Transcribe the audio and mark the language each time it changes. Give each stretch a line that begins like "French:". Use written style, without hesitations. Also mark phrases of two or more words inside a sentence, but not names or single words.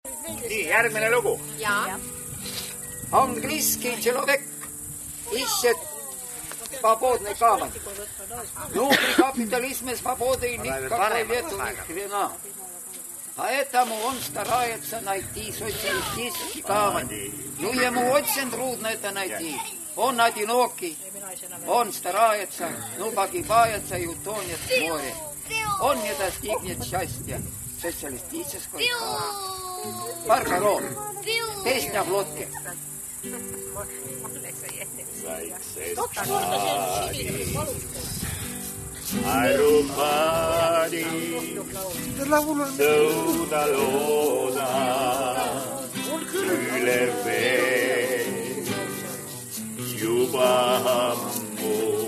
Estonian: Nii, järgmine lugu.
Russian: Английский человек ищет свободный камень. Но при капитализме свободы никакой нету ни хрена. Поэтому он старается найти социалистический камень. Но ему очень трудно это найти. Он одинокий, он старается, но погибается и утонет в море. Он не достигнет счастья социалистического камня. Барбарон, песня в лодке.
Estonian: Arupadi Sõuda looda Üle vee Juba ammu